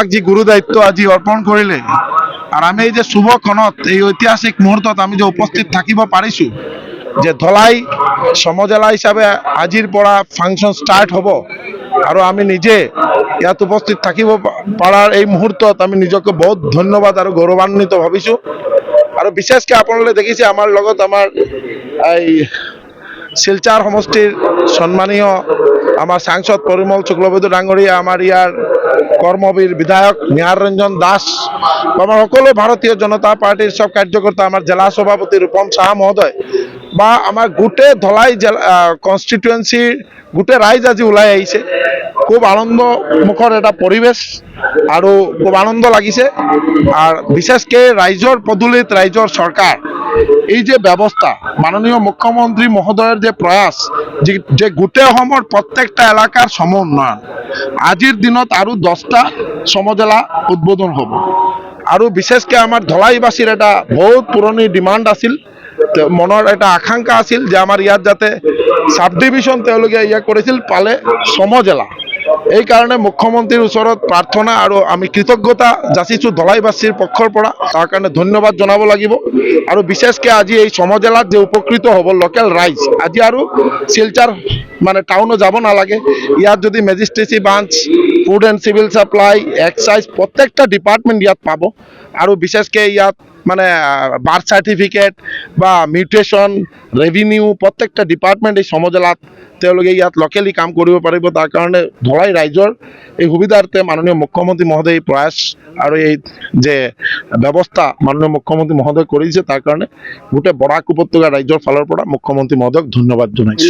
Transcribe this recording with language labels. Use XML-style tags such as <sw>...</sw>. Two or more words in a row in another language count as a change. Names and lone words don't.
<as>যে গুরু দায়িত্ব আজি অর্পণ করিলে আর আমি এই যে শুভ ক্ষণত এই ঐতিহাসিক মুহূর্তত আমি যে উপস্থিত থাকিব পাৰিছো যে ধলাই সমজেলা হিসাবে আজিৰ পৰা</as> <en>function start</en> <as>হব আর আমি নিজে ইয়াত উপস্থিত থাকিব পারার এই মুহূর্তত আমি নিজকে বহুত ধন্যবাদ আর গৌরৱান্বিত ভাবিছো। আর বিশেষকে আপনারা দেখিছে আমার লগত আমার এই শিলচর সমষ্টির সম্মানীয় আমার সাংসদ পরিমল শুক্লবৈদ্য ডাঙৰীয়া, আমার ইয়ার কর্মবীর বিধায়ক নিহার রঞ্জন দাস, আমার সকলো ভারতীয় জনতা পার্টির সব কার্যকর্তা, আমার জেলা সভাপতি রূপম সাহা মহোদয় বা আমার গোটে ধলাই জেলা কনস্টিটুয়েন্সির গোটে রাইজ আজি ওলাই আহিছে। খুব আনন্দ মুখর এটা পরিবেশ আর খুব আনন্দ লাগিছে। আর বিশেষকে রাইজর পদূলিত রাইজর সরকার এই যে ব্যবস্থা, মাননীয় মুখ্যমন্ত্রী মহোদয়ের যে প্রয়াস যে গোটে অসমৰ প্রত্যেকটা এলাকার সম উন্নয়ন, আজির দিনত আৰু 10টা সমজেলা উদ্বোধন হব। আৰু বিশেষকে আমার ধলাইবাসীর এটা বহুত পুরনি ডিমান্ড আছিল, মনৰ এটা আকাংক্ষা আছিল যে আমার ইয়াত যাতে</as> <en>sub division</en> <as>তেওঁলোকে ইয়া করেছিল পালে সমজেলা। এই কারণে মুখ্যমন্ত্রীর ওচৰত প্রার্থনা আর আমি কৃতজ্ঞতা যাচিছো ধলাইবাসীর পক্ষৰ পৰা, তার কারণে ধন্যবাদ জনাব লাগিব। আর বিশেষকে আজি এই সমজেলাত যে উপকৃত হব লোকেল রাইজ, আজি আর শিলচর মানে টাউনও যাব নালাগে। ইয়াত যদি</as> <en>magistracy branch, food and civil supply,</en> <as>এক্সাইজ প্রত্যেকটা ডিপার্টমেন্ট ইয়াত পাব। আর বিশেষকে ইয়াত মানে</as> <en>birth certificate</en> <as>বা</as> <en>mutation revenue</en> <as>প্ৰত্যেকটা ডিপাৰ্টমেণ্ট এই সমজেলাত তেওঁলোকে ইয়াত লোকেলি কাম কৰিব পাৰিব। তাৰ কাৰণে ধলাই ৰাইজৰ এই সুবিধাৰ্থে মাননীয় মুখ্যমন্ত্ৰী মহোদয় প্ৰয়াস আৰু এই যে ব্যৱস্থা মাননীয় মুখ্যমন্ত্ৰী মহোদয় কৰিছে তাৰ কাৰণে গোটেই বৰাক উপত্যকা ৰাজ্যৰ ফালৰ পৰা মুখ্যমন্ত্ৰী মহোদয়ক ধন্যবাদ জনাইছোঁ।</as>